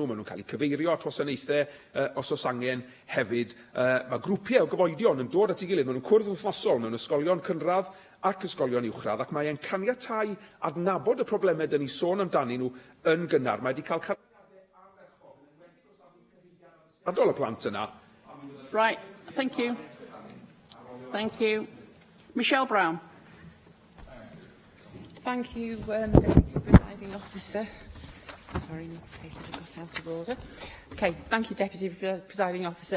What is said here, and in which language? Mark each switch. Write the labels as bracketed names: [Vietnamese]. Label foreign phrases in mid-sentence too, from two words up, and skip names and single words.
[Welsh] Maen nhw'n cael eu cyfeirio at wasanaethau os oes angen hefyd. Mae grwpiau o gyfoedion yn dod at ei gilydd. Maen nhw'n cwrdd wythnosol mewn ysgolion cynradd ac ysgolion uwchradd, ac mae'n caniatáu adnabod y problemau dyn ni sôn amdanyn nhw yn gynnar. Mae wedi cael adol y plant yna. [English] Right, thank you. Thank you. Michelle Brown. Thank you, Deputy Presiding Officer. Sorry, my papers have got out of order. Okay, thank you, Deputy Presiding Officer.